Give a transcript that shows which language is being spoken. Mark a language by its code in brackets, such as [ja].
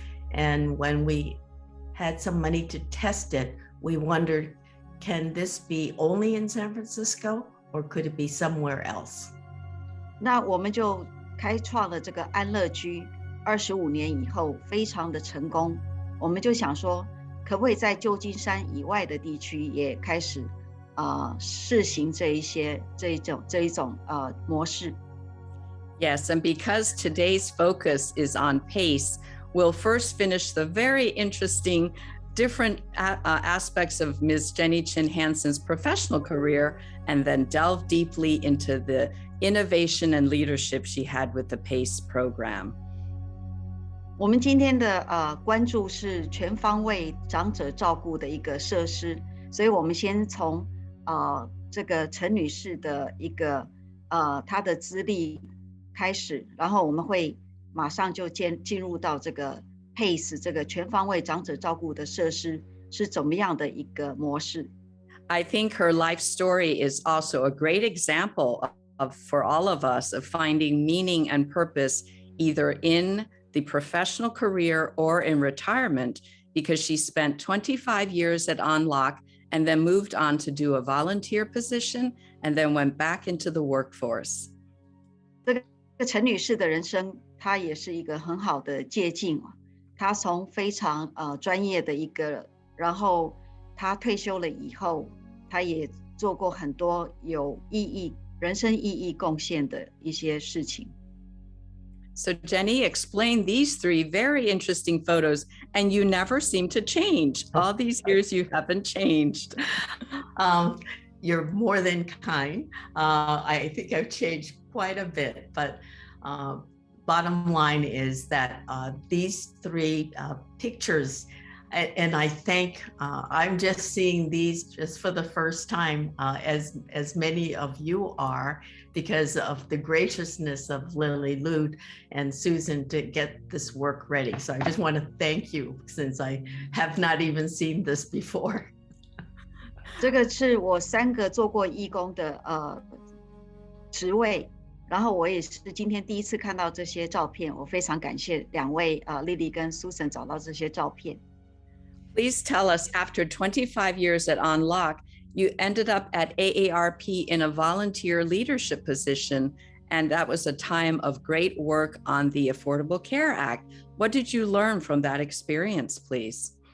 [en] And when we had some money to test it, we wondered, can this be only in San Francisco or could it be somewhere else? [zh] 那我们就开创了这个安乐居，25年以后非常的成功，我们就想说，可不可以在旧金山以外的地区也开始试行这一种模式。 [en] Yes, and because today's focus is on PACE, we'll first finish the very interesting different aspects of Ms. Jennie Chin Hansen's professional career, and then delve deeply into the innovation and leadership she had with the PACE program. [zh] 我们今天的关注是全方位长者照顾的一个设施，所以我们先从这个陈女士的一个她的资历开始，然后我们会马上就进入到这个 PACE 这个全方位长者照顾的设施是怎么样的一个模式。 [en] I think her life story is also a great example for all of us of finding meaning and purpose either in the professional career or in retirement, because she spent 25 years at Unlock and then moved on to do a volunteer position and then went back into the workforce. [zh] 这个陈女士的人生，她也是一个很好的借鉴。她从非常专业的一个，然后她退休了以后，她也做过很多有意义、人生意义贡献的一些事情。 [en] So Jennie, explain these 3 very interesting photos, and you never seem to change. All these years you haven't changed. You're more than kind. I think I've changed quite a bit, but bottom line is that these 3 pictures, and I think I'm just seeing these just for the first time, as many of you are, because of the graciousness of Lily Lute and Susan to get this work ready. So I just want to thank you, since I have not even seen this before. [zh] 这个是我3个做过义工的职位，然后我也是今天第一次看到这些照片，我非常感谢2位Lily 跟 Susan 找到这些照片。 [en] Please tell us, after 25 years at Unlock, you ended up at AARP in a volunteer leadership position, and that was a time of great work on the Affordable Care Act. What did you learn from that experience, please?